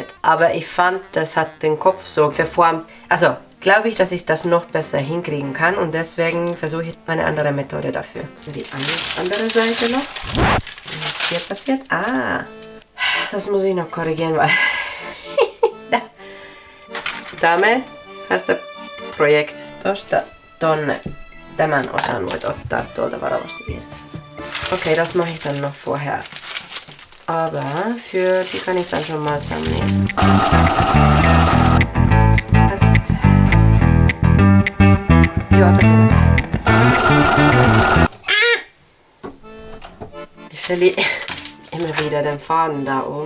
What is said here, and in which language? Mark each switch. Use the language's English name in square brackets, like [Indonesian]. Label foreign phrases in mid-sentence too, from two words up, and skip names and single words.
[German] Aber ich fand, das hat den Kopf so verformt. Also glaube ich, dass ich das noch besser hinkriegen kann und deswegen versuche ich eine andere Methode dafür. Die andere Seite noch. Was hier passiert? Ah, das muss ich noch korrigieren, weil Dame, hast du Projekt. [Finnish] Tosta tonne tämän osan voit ottaa tuolta varovasti irti. [German] Okay, das mache ich dann noch vorher. Aber für die kann ich dann schon mal zusammennehmen. Das passt. Ja, das Ich verliere immer wieder den Faden da oben.